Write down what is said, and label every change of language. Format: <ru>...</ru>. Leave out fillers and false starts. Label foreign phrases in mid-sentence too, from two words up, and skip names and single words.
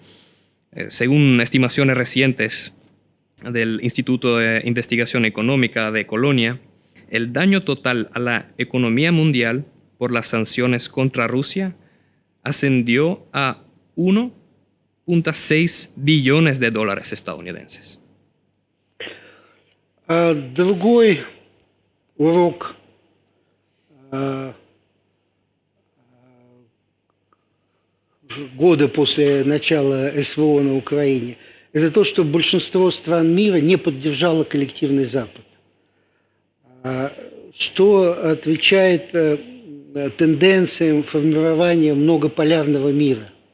<es>Según estimaciones recientes del Instituto de Investigación Económica de Colonia, el daño total a la economía mundial por las sanciones contra Rusia ascendió a 1.6 billones de dólares estadounidenses.</es> <ru>Другой урок года после начала СВО на Украине – это то, что большинство стран мира не поддержало коллективный Запад, что отвечает тенденциям формирования многополярного мира.</ru>